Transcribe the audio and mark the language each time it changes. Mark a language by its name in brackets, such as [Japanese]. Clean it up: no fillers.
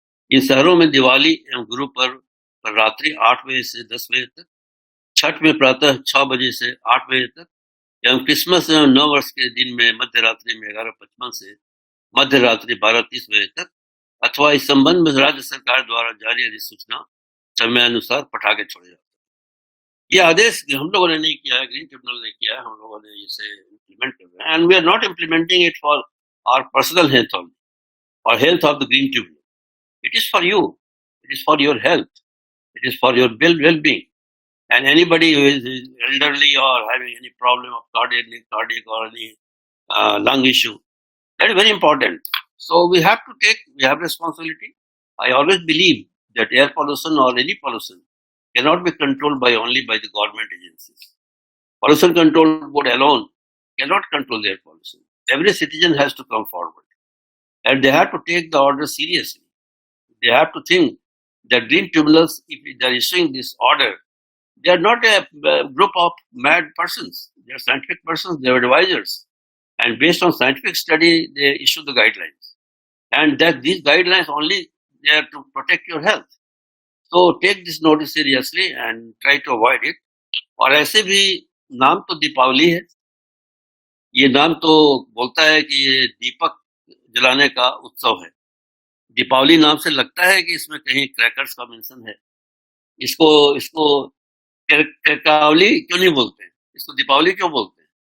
[Hindi] इन शहरों में दिवाली एवं गुरु पर्व पर रात्रि 8 बजे से 10 बजे तक, छठ में प्रातः 6 बजे से 8 बजे तक, एवं क्रिसमस एवं नववर्ष के दिन में मध्य रात्रि में 11:55 से मध्य रात्रि 12:30 बजे तक, अथवा इस संबंध में राज्य सरकार द्वारा जारी अधिसूचना समयानुसार पटाखे छोड़े जाते हैं. ये आदेश हम लोगों ने नहीं किया है, ग्रीन ट्रिब्यूनल ने किया है, हम लोगों ने इसे इम्प्लीमेंट कर रहे हैं. [English] And we are not implementing it for our personal health only और health of the green tribunal. It is for you, it is for your health, it is for your well-being. And anybody who is elderly or having any problem of cardiac or any lung issue, that is very important. So we have responsibility. I always believe that air pollution or any pollution cannot be controlled only by the government agencies. Pollution Control Board alone cannot control the air pollution. Every citizen has to come forward, and they have to take the order seriously. They have to think that green tribunals, if they are issuing this order, they are not a group of mad persons. They are scientific persons, they are advisors. And based on scientific study, they issue the guidelines. And that these guidelines only there to protect your health. So take this notice seriously and try to avoid it. [Hindi] और ऐसे भी नाम तो दीपावली है, ये नाम तो बोलता है कि ये दीपक जलाने का उत्सव है. दीपावली नाम से लगता है कि इसमें कहीं क्रैकर्स का मेंशन है. इसको क्रैकावली क्यों नहीं बोलते हैं, इसको दीपावली क्यों बोलते हैं?